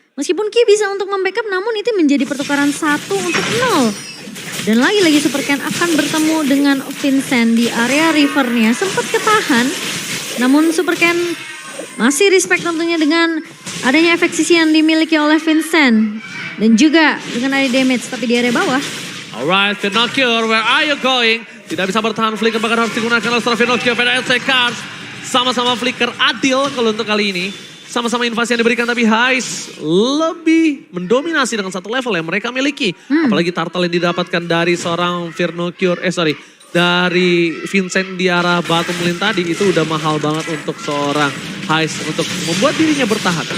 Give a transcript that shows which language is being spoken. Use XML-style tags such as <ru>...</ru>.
<id>Meskipun Ki bisa untuk membackup namun itu menjadi pertukaran 1 untuk 0. Dan lagi-lagi Super Ken akan bertemu dengan Vincent di area rivernya. Sempat ketahan namun Super Ken masih respect tentunya dengan adanya efek sisi yang dimiliki oleh Vincent. Dan juga dengan ada damage tapi di area bawah.</id> <en>Alright, Vernocchio, where are you going?</en> <id>Tidak bisa bertahan, Flicker bahkan harus digunakan oleh seorang Vernocchio. PDSC Cars sama-sama Flicker adil kalau untuk kali ini. Sama-sama invasi yang diberikan tapi Hais lebih mendominasi dengan 1 level yang mereka miliki. Apalagi turtle yang didapatkan dari seorang Vernocchio, dari Vincent di arah bottom lane tadi itu udah mahal banget untuk seorang Hais untuk membuat dirinya bertahan.</id>